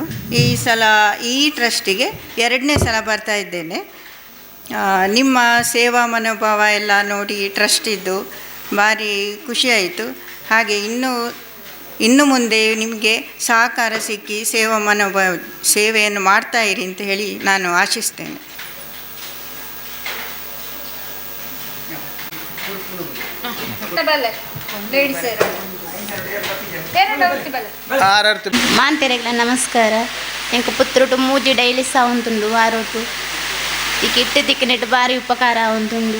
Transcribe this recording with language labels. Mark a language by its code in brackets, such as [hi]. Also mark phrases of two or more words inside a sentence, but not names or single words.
[kn] ಈ ಸಲ ಈ ಟ್ರಸ್ಟಿಗೆ 2ನೇ ಸಲ ಬರ್ತಾ ಇದ್ದೇನೆ. ನಿಮ್ಮ ಸೇವಾ ಮನೋಭಾವ ಎಲ್ಲ ನೋಡಿ ಟ್ರಸ್ಟ್ ಇದ್ದು ಭಾರಿ ಖುಷಿಯಾಯಿತು. ಹಾಗೆ ಇನ್ನು ಮುಂದೆ ನಿಮಗೆ ಸಹಕಾರ ಸಿಕ್ಕಿ ಸೇವೆಯನ್ನು ಮಾಡ್ತಾ ಇರಿ ಅಂತ ಹೇಳಿ ನಾನು ಆಶಿಸ್ತೇನೆ. [tcy] ಮಾಂತೆರೆಗ್ಲ ನಮಸ್ಕಾರ. ಎಂಕ ಪುತ್ರುಟು ಮೂಜಿ ಡೈಲಿ ಸಹ ಉಂಟುಂಡು ವಾರೋಟು ಇಟ್ಟು ತಿಕ್ಕಿನೆಟ್ಟು ಭಾರಿ ಉಪಕಾರ ಉಂಟುಂಡು.